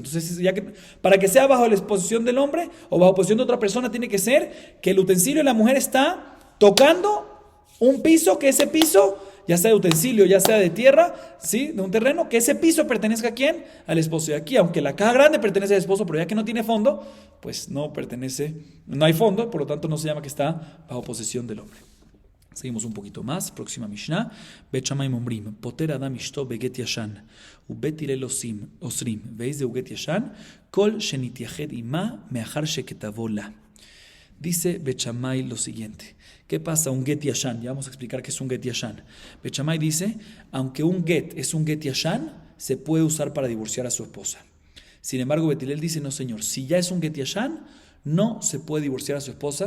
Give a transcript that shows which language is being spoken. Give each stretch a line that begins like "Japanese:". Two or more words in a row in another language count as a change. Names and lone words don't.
Spanish: Entonces, para que sea bajo la exposición del hombre o bajo posición de otra persona, tiene que ser que el utensilio de la mujer está tocando un piso, que ese piso, ya sea de utensilio, ya sea de tierra, ¿sí? De un terreno, que ese piso pertenezca ¿a quién? Al esposo. Y aquí, aunque la caja grande pertenece al esposo, pero ya que no tiene fondo, pues no hay fondo, por lo tanto no se llama que está bajo posesión del hombre. Seguimos un poquito más. Próxima Mishnah.
Hebrew: בית שמאי אומרים, פוטר אדם אשתו בגט ישן, ובית הלל אוסרים, ואיזהו גט ישן, כל שנתייחד עמה מאחר שכתבו לה.
Spanish: Dice Bet Shammai lo siguiente. ¿Qué pasa un
Hebrew: גט ישן?
Spanish: Ya vamos a explicar qué es un
Hebrew: גט ישן.
Spanish: Bet Shammai dice, aunque un get es un
Hebrew: גט ישן,
Spanish: se puede usar para divorciar a su esposa. Sin embargo, Bet Hillel dice, no señor, si ya es un
Hebrew: גט ישן,
Spanish: no se puede divorciar a su esposa.